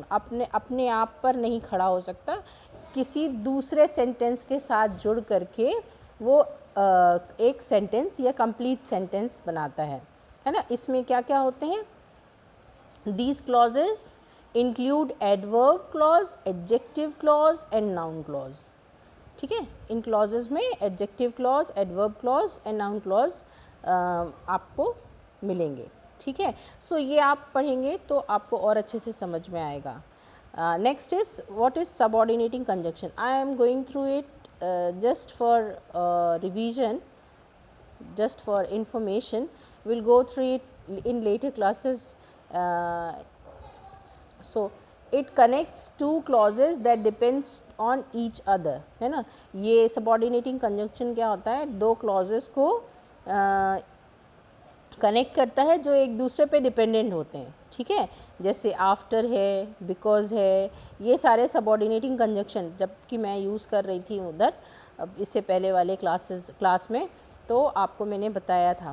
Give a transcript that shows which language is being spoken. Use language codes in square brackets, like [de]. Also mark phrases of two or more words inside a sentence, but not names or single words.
[hi] अपने आप पर नहीं खड़ा हो सकता, किसी दूसरे सेंटेंस के साथ जुड़ करके वो एक सेंटेंस या [en] complete sentence [hi] बनाता है ना। इसमें क्या क्या होते हैं? [en] These clauses include adverb clause, adjective clause and noun clause. [hi] ठीक है, इन clauses में [en] adjective clause, adverb clause and noun clause [hi] आपको मिलेंगे। ठीक है, सो ये आप पढ़ेंगे तो आपको और अच्छे से समझ में आएगा। [en] next is what is subordinating conjunction. I am going through it just for revision, just for information. We'll go through it in later classes. So it connects two clauses that depends on each other, [hi] है ना। ये [en] subordinating conjunction [hi] क्या होता है? दो clauses को कनेक्ट करता है जो एक दूसरे पे डिपेंडेंट होते हैं। ठीक है, जैसे आफ्टर है, बिकॉज है, ये सारे [en] subordinating conjunction [hi] जबकि मैं यूज़ कर रही थी उधर इससे पहले वाले क्लास में, तो आपको मैंने बताया था।